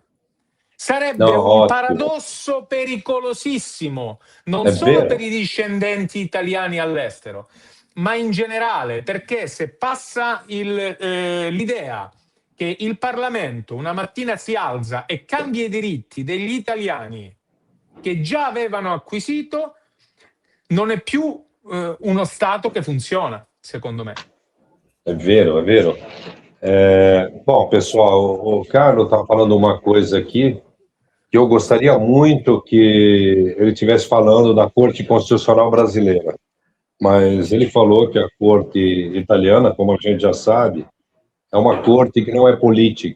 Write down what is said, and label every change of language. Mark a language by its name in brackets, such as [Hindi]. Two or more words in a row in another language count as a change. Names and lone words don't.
[Italian] Sarebbe un paradosso pericolosissimo, non solo per i discendenti italiani all'estero, ma in generale, perché se passa l'idea che il Parlamento una mattina si alza e cambia i diritti degli italiani che già avevano acquisito, non è più uno Stato che funziona, secondo me. É vero. [Portuguese] Bom, pessoal, o Carlos estava falando uma coisa aqui que eu gostaria muito que ele estivesse falando da Corte Constitucional Brasileira. Mas ele falou que a Corte italiana, como a gente já sabe, é uma corte que não é política.